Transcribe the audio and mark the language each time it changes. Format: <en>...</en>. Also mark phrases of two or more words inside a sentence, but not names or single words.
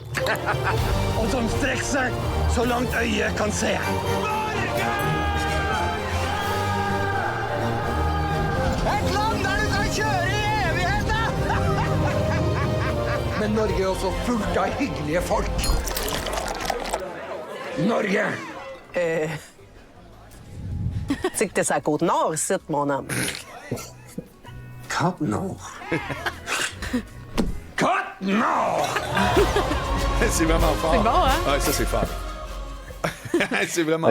<no>Og som strekker seg så langt øyet kan se. Norge! Et land der du kan kjøre i evigheten! Men Norge er også fullt av hyggelige folk. Norge!</no> <fr>C'est que t'es sa côte nord, ici, mon homme. Côte nord. Côte nord! C'est vraiment fort. C'est bon, hein? Ouais, ça, c'est fort. C'est vraiment</fr>